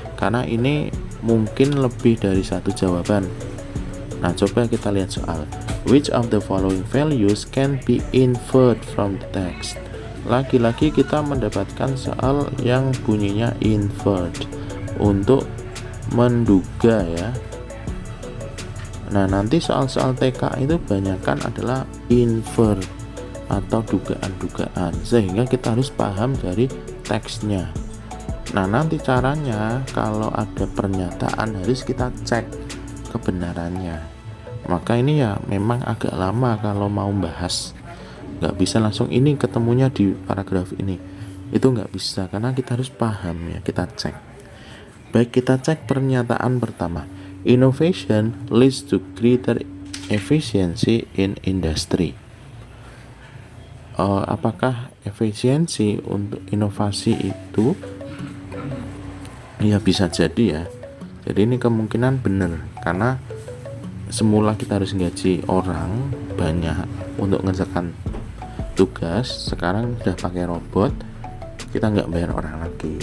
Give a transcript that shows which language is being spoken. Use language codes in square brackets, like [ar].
[id] Karena ini mungkin lebih dari satu jawaban. Nah, coba kita lihat soal. [en] Which of the following values can be inferred from the text? [id] Lagi-lagi kita mendapatkan soal yang bunyinya inferred, untuk menduga ya. Nah, nanti soal-soal TK itu banyakkan adalah infer atau dugaan-dugaan, sehingga kita harus paham dari teksnya. Nah, nanti caranya kalau ada pernyataan harus kita cek kebenarannya. Maka ini ya memang agak lama kalau mau bahas. Nggak bisa langsung ini ketemunya di paragraf ini. Itu nggak bisa, karena kita harus paham ya, kita cek. Baik, kita cek pernyataan pertama. [en] Innovation leads to greater efficiency in industry. [id] Apakah efisiensi untuk inovasi itu? Ya bisa jadi ya. Jadi ini kemungkinan benar, karena semula kita harus gaji orang banyak untuk mengerjakan tugas, sekarang sudah pakai robot, kita nggak bayar orang lagi.